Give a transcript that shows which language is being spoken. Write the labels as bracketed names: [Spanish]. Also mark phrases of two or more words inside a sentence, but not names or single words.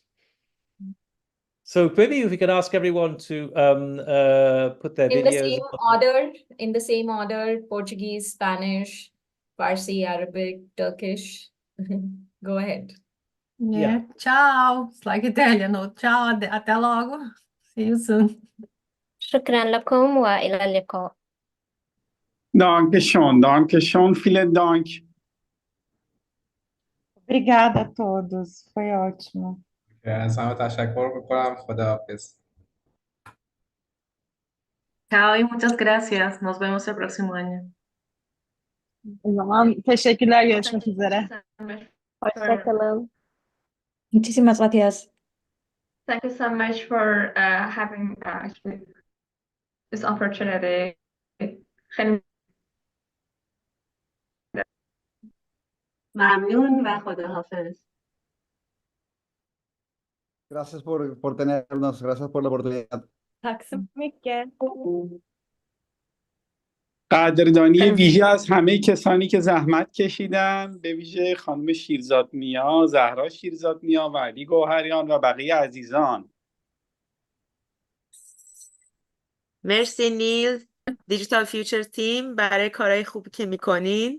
[English] So maybe if we could ask everyone to put their videos in the same order: Portuguese, Spanish, Farsi, Arabic, Turkish. Go ahead. Yeah. Ciao. It's like Italian. Ciao. [Portuguese] Até logo. [English] See you soon. [Arabic] شكرا لكم وإلى اللقاء. [German] Danke schön, vielen Dank. [Portuguese] Obrigada a todos, foi ótimo. [Persian] از همه تشکر میکنم. خداحافظ. [Spanish] Chao y muchas gracias. Nos vemos el próximo año. [Turkish] O zaman teşekkürler, görüşmek üzere. Hoşçakalın. [Spanish] Muchísimas gracias. [English] Thank you so much for having this opportunity. [Persian] ممنون و خداحافظ. [Spanish] Gracias por tenernos, gracias por la oportunidad. [Swedish] Tack så mycket. [Persian] قدردانی ویژه از همه کسانی که زحمت کشیدن، به ویژه خانم شیرزاد نیا، زهرا شیرزاد نیا و علی گوهریان و بقیه عزیزان. مرسی نیل، دیجیتال فیوچر تیم، برای کارهای خوبی که میکنین.